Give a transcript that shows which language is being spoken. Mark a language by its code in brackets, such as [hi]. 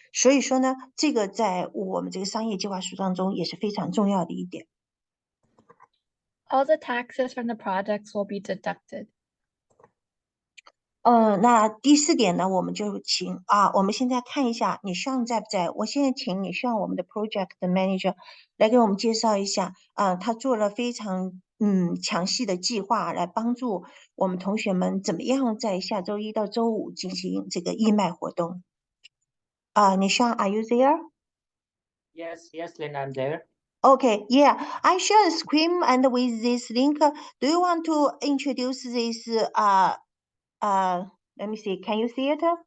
[zh] 所以说呢，这个在我们这个商业计划书当中也是非常重要的一点。 [en] All the taxes from the projects will be deducted. [zh] 那第4点呢，我们就请我们现在看一下你上在不在？我现在请你上我们的 project manager 来给我们介绍一下，他做了非常详细的计划，来帮助我们同学们怎么样在下周1到周5进行这个义卖活动。 [en] 你上 Are you there? Yes, Lynn, I'm there. Okay, yeah, I share a screen and with this link, do you want to introduce this? Let me see. Can you see it?